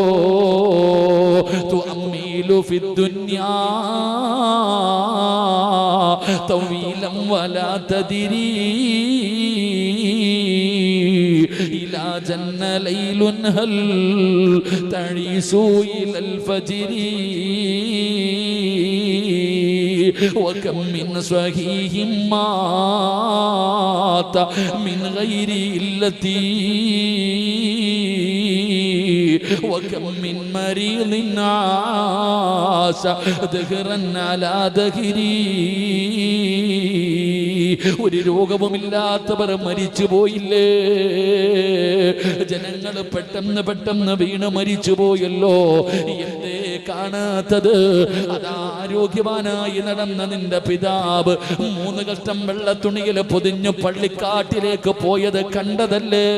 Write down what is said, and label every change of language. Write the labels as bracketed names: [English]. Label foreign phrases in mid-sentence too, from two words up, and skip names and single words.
[Arabic] تؤمل في الدنيا طويلا ولا تدري إلى جن ليل هل تعيش إلى الفجر وكم من صحيح مات من غير علتي وكم من مريض عاش دهرا على دهري. [Malayalam] ഒരു രോഗവുമില്ലാത്തവർ മരിച്ചു പോയില്ലേ? ജനങ്ങൾ പെട്ടെന്ന് വീണ് മരിച്ചു പോയല്ലോ. എന്തേ കാണാത്തത്? അതാ ആരോഗ്യവാനായി നടന്ന നിന്റെ പിതാവ് 3 കഷ്ടം വെള്ളത്തുണിയിൽ പൊതിഞ്ഞു പള്ളിക്കാട്ടിലേക്ക് പോയത് കണ്ടതല്ലേ?